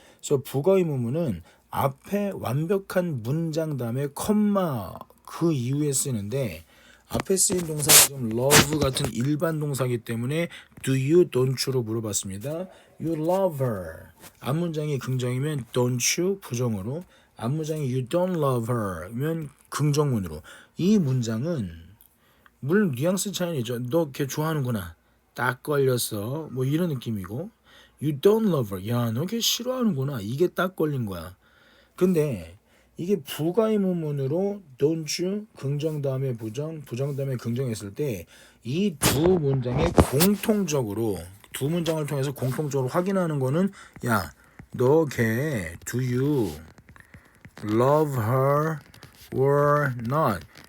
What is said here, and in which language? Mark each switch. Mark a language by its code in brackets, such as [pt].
[ko] 그래서 부가 의문문은 앞에 완벽한 문장 다음에 컴마 그 이후에 쓰는데 앞에 쓰인 동사가 지금 love 같은 일반 동사이기 때문에 [en] do you, don't you [ko] 로 물어봤습니다. [en] You love her. [ko] 앞문장이 긍정이면 [en] don't you [ko] 부정으로 앞문장이 [en] you don't love her [ko] 면 긍정문으로 이 문장은 물론 뉘앙스 차이죠. 너 걔 좋아하는구나. 딱 걸렸어. 뭐 이런 느낌이고 [en] you don't love her. [ko] 야, 너 걔 싫어하는구나. 이게 딱 걸린 거야. 근데 이게 부가 의문문으로 [en] don't you [ko] 긍정 다음에 부정 다음에 긍정했을 때 이 두 문장에 공통적으로 두 문장을 통해서 공통적으로 확인하는 거는 야, 너 걔 [en] do you love her or not?